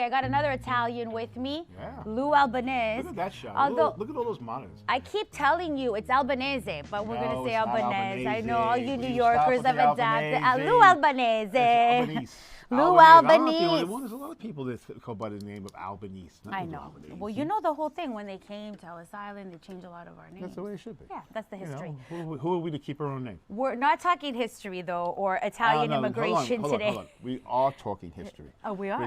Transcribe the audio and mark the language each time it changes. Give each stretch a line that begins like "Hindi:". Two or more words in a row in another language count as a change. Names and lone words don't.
English: I got another Italian with me, Lou Albanese. Look at that shot. Although, look at all those monitors. I keep telling you it's Albanese, but we're going to say Albanese. I know all you Will New you Yorkers stop have with the adapted. Albanese? Lou Albanese. Albanese. Lou Albanese. Albanese. There's a lot of people that go by the name of Albanese. I know. Well, you know the whole thing. When they came to Ellis Island, they changed a lot of our names. That's the way it should be. Yeah, that's the history. You know, who are we to keep our own name? We're not talking history, though, or Italian immigration today. Hold on. We are talking history. Oh, we are?